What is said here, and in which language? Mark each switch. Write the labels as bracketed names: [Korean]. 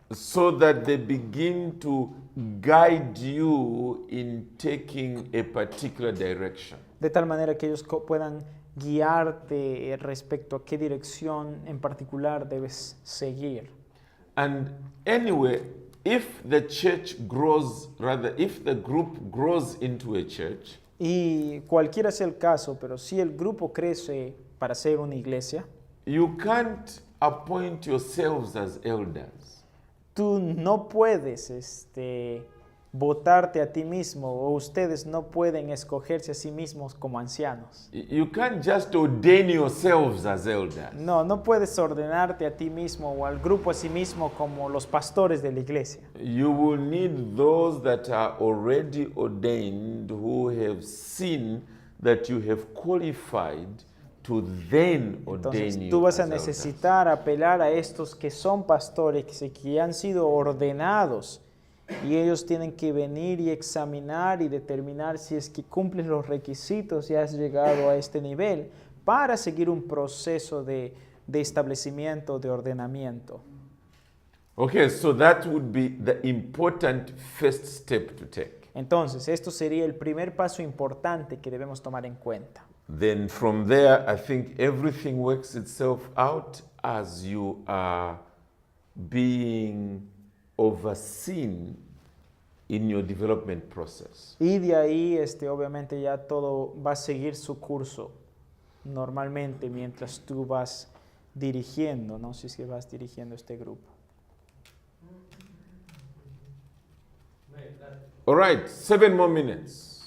[English] So that they begin to guide you in taking a particular direction. [Spanish] De tal manera que ellos puedan guiarte respecto a qué dirección en particular debes seguir. [English] And anyway, if the church grows, rather, if the group grows into a church, [Spanish] Y cualquiera sea el caso, pero si el grupo crece para ser una iglesia, [English] you can't appoint yourselves as elders. [Spanish] tú no puedes votarte a ti mismo o ustedes no pueden escogerse a sí mismos como ancianos. [English] You can't just ordain yourselves as elders. [Spanish] No puedes ordenarte a ti mismo o al grupo a sí mismo como los pastores de la iglesia. [English] You will need those that are already ordained who have seen that you have qualified to then ordain [Spanish] Entonces [English] you [Spanish] tú vas a [English] as elders. [Spanish] necesitar apelar a estos que son pastores, que han sido ordenados, y ellos tienen que venir y examinar y determinar si es que cumples los requisitos y has llegado a este nivel para seguir un proceso de establecimiento, de ordenamiento. [English] Okay, so that would be the important first step to take. [Spanish] Entonces, esto sería el primer paso importante que debemos tomar en cuenta. [English] Then from there, I think everything works itself out as you are being overseen in your development process. [Spanish] Y de ahí, obviamente, ya todo va a seguir su curso normalmente mientras tú vas dirigiendo, ¿no? Si es que vas dirigiendo este grupo. [English] All right, 7 more minutes.